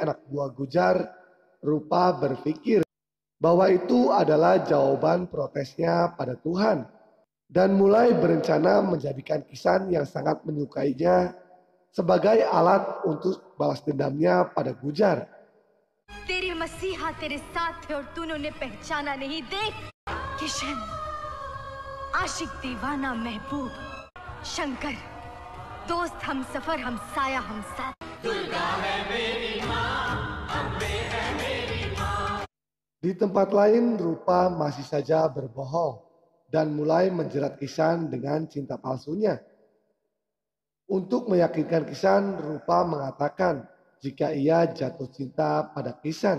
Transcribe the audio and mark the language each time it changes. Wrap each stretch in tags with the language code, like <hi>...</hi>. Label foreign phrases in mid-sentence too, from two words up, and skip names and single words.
<id>anak buah Gujar, Rupa berpikir bahwa itu adalah jawaban protesnya pada Tuhan dan mulai berencana menjadikan Kisan yang sangat menyukainya sebagai alat untuk balas dendamnya pada Gujar.</id> <hi>तेरे मसीहा तेरे साथ थे और तूने उन्हें पहचाना नहीं। देख किशन, आशिक दीवाना महबूब, शंकर, दोस्त हम सफर हम साया हम साथ।</hi> <id>Di tempat lain Rupa masih saja berbohong dan mulai menjerat Kisan dengan cinta palsunya. Untuk meyakinkan Kisan, Rupa mengatakan jika ia jatuh cinta pada Kisan.</id>